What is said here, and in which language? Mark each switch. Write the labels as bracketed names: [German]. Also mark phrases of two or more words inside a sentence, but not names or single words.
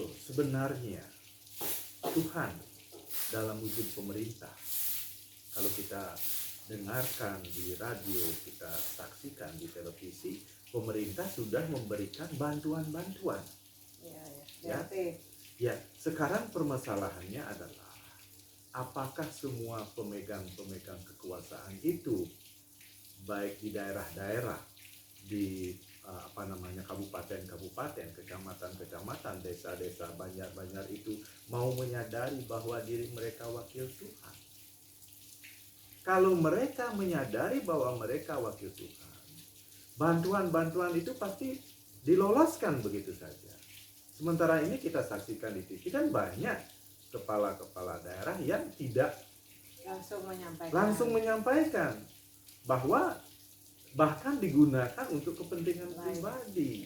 [Indonesian] Sebenarnya Tuhan dalam wujud pemerintah, kalau kita dengarkan di radio, kita saksikan di televisi, pemerintah sudah memberikan bantuan-bantuan. Ya, sekarang permasalahannya adalah apakah semua pemegang kekuasaan itu baik di daerah-daerah, di kabupaten-kabupaten, kecamatan-kecamatan, desa-desa, banjar-banjar itu mau menyadari bahwa diri mereka wakil Tuhan. Kalau mereka menyadari bahwa mereka wakil Tuhan, bantuan-bantuan itu pasti diloloskan begitu saja. Sementara ini kita saksikan di TV kan banyak kepala-kepala daerah yang tidak langsung menyampaikan bahwa bahkan digunakan untuk kepentingan pribadi.